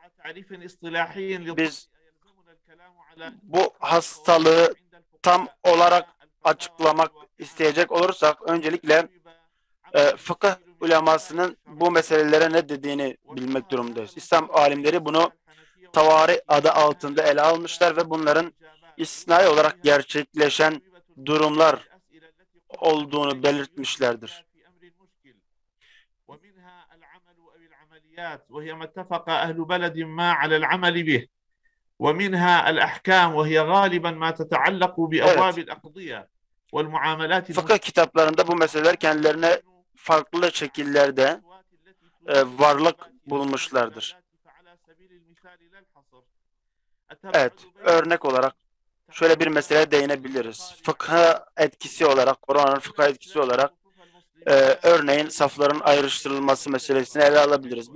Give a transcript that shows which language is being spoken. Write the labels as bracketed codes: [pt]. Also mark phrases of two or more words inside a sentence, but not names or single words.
[tr] Biz bu hastalığı tam olarak açıklamak isteyecek olursak öncelikle fıkıh ulemasının bu meselelere ne dediğini bilmek durumundayız. İslam alimleri bunu tavari adı altında ele almışlar ve bunların istisnai olarak gerçekleşen durumlar olduğunu belirtmişlerdir. [ar] وهي ما اتفق أهل بلد ما على العمل به ومنها الأحكام وهي غالبا ما تتعلق بأبواب الأقضية والمعاملات. [tr] Fıkıh kitaplarında bu meseleler kendilerine farklı şekillerde varlık bulmuşlardır. Evet, örnek olarak şöyle bir meseleye değinebiliriz. Fıkha etkisi olarak, koronanın fıkha etkisi olarak örneğin safların ayrıştırılması meselesini ele alabiliriz.